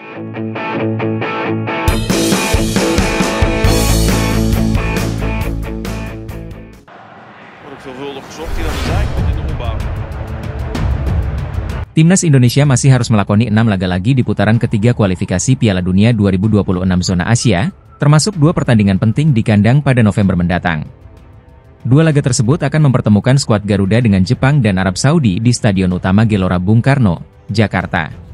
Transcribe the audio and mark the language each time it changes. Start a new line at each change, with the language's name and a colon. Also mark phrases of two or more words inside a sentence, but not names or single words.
Dutch: Veelvuldig gezocht hier aan de zijkant in de opbouw.
Indonesian: Timnas Indonesia masih harus melakoni 6 laga lagi di putaran ketiga kualifikasi Piala Dunia 2026 zona Asia, termasuk 2 pertandingan penting di kandang pada November mendatang. 2 laga tersebut akan mempertemukan skuad Garuda dengan Jepang dan Arab Saudi di Stadion Utama Gelora Bung Karno, Jakarta.